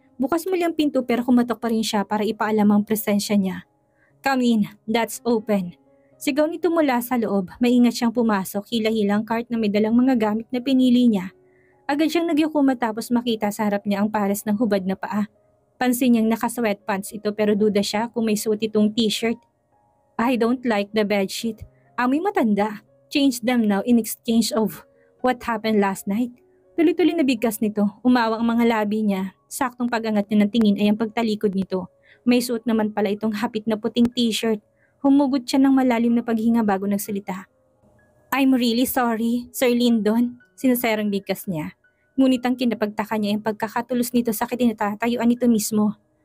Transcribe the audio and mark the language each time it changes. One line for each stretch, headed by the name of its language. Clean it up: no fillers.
Filipino: Bukas muli ang pinto pero kumatok pa rin siya para ipaalam ang presensya niya.
English: Come in, that's open.
Filipino: Sigaw nito mula sa loob, maingat siyang pumasok, hila-hilang cart na may dalang mga gamit na pinili niya. Agad siyang nagyuko matapos makita sa harap niya ang pares ng hubad na paa. Pansin niyang naka-sweatpants ito pero duda siya kung may suot itong t-shirt.
English: I don't like the bedsheet.
Filipino: Amoy matanda.
English: Change them now in exchange of what happened last night.
Filipino: Tuloy-tuloy na bigkas nito. Umawang ang mga labi niya. Saktong pag-angat niya ng tingin ay ang pagtalikod nito. May suot naman pala itong hapit na puting t-shirt. Humugot siya ng malalim na paghinga bago nagsalita.
English: I'm really sorry, Sir Lindon.
Filipino: Sinaserang bigkas niya. Ngunit ang kinapagtaka niya ang pagkakatulos nito sa kinatatayuan nito mismo.